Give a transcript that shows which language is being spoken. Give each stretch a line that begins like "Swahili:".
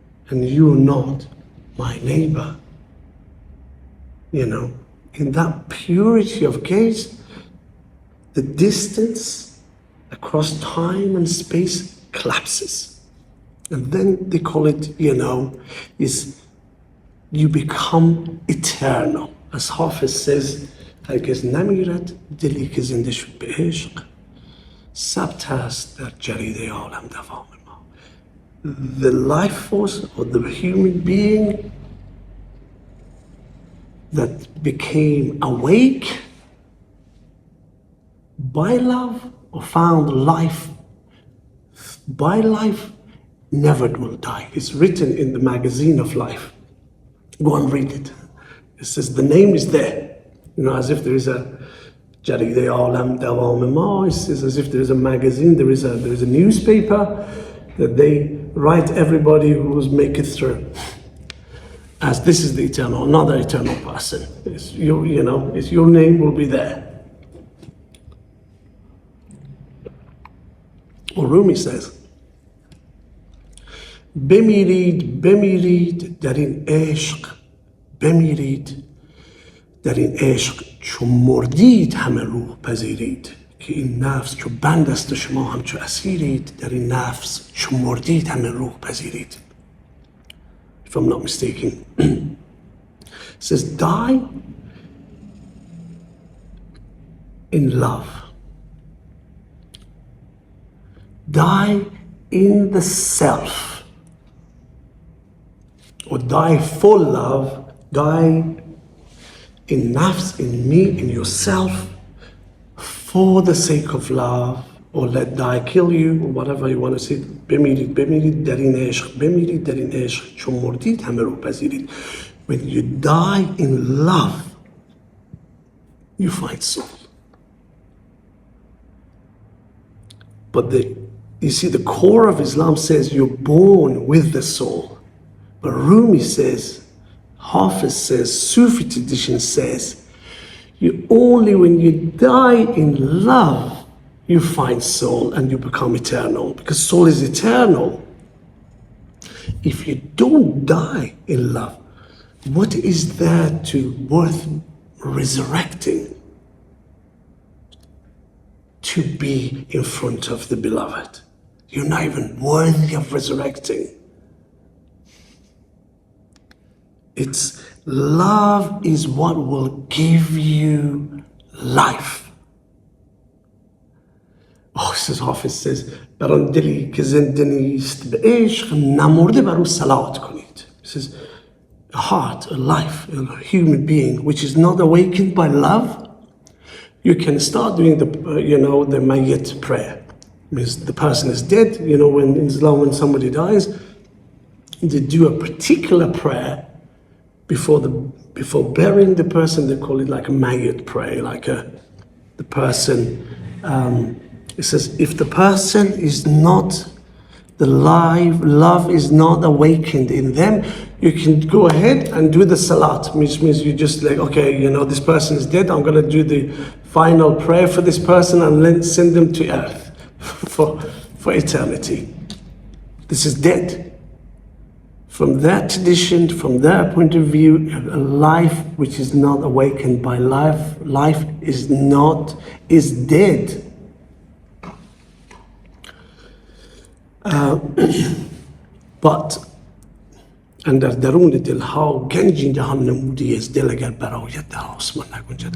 English: And you're not my neighbor. In that purity of gaze, the distance across time and space collapses. And then they call it, is you become eternal. As Hafiz says,
Persian: هرگز نمیرد دلی که زنده شد به عشق ثبت است در جریده عالم دوام ما.
English: The life force of the human being that became awake by love or found life by life never will die. It's written in the magazine of life. Go and read it. It says the name is there. As if there is a Jaride Alam Dawam Ma. It says as if there is a magazine, there is a newspaper that they write everybody who's make it through. As this is the eternal, not the eternal person. It's your name will be there. Or Rumi says,
Persian: بمیرید در این عشق بمیرید در این عشق چو مردید همه روح پذیرید که این نفس چو بند است و شما هم چو اسیرید در این نفس چو مردید همه روح پذیرید.
English: If I'm not mistaken. It says die in love. Die in the self. Or die for love, die in nafs, in me, in yourself, for the sake of love, or let die kill you, or whatever you want to say.
Persian: بمیرید در این عشق، بمیرید در این عشق، چون مردید همه رو پذیرید.
English: When you die in love, you find soul. But you see, the core of Islam says you're born with the soul. But Rumi says, Hafiz says, Sufi tradition says, you only when you die in love, you find soul and you become eternal, because soul is eternal. If you don't die in love, what is there to worth resurrecting to be in front of the beloved? You're not even worthy of resurrecting. It's love is what will give you life. says Hafiz says
Persian: بر آن دلی که زنده نیست به عشق نمرده بر او صلات کنید.
English: He says a heart, a life, a human being which is not awakened by love, you can start doing the the mayyit prayer. Means the person is dead. When in Islam, when somebody dies, they do a particular prayer before burying the person. They call it like a mayyit prayer, like the person. It says if the person is not love is not awakened in them, you can go ahead and do the salat, which means you just like, okay, this person is dead, I'm going to do the final prayer for this person and then send them to earth for eternity. This is dead. From that tradition, from their point of view, a life which is not awakened by life is dead.
Persian: But اندر درون دلها گنجی نهان نمودی از دل اگر برآید در آسمان نگنجد.